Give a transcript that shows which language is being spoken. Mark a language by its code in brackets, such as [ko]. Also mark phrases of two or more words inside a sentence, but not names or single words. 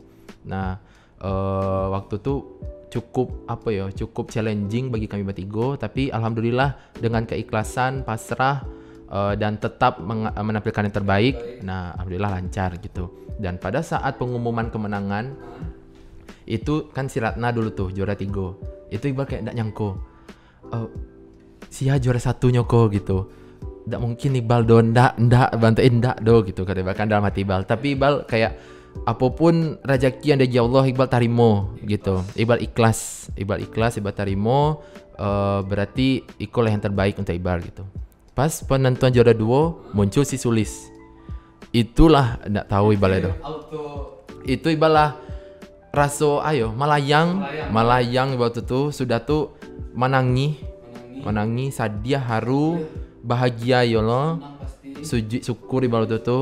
[id] Nah waktu itu cukup challenging bagi kami bertiga, tapi alhamdulillah dengan keikhlasan, pasrah dan tetap menampilkan yang terbaik. Nah alhamdulillah lancar gitu. Dan pada saat pengumuman kemenangan itu kan si Ratna dulu tuh juara 3, itu Iqbal kayak [min] ndak nyangko [id] Sia juara 1 nyoko gitu, ndak mungkin Iqbal do ndak bantuin ndak do gitu kata Iqbal kan dalam hati Iqbal. Tapi Iqbal kayak apapun rezeki yang dari Allah Iqbal tarimo gitu. Iqbal ikhlas, Iqbal tarimo, berarti ikolah yang terbaik untuk Iqbal gitu. Pas penentuan juara 2 muncul si Sulis, itulah ndak tahu Iqbal itu Iqbal [min] lah raso malayang [id] waktu itu sudah tuh menangi sadia haru bahagia ya Allah, sujud syukur Iqbal waktu itu.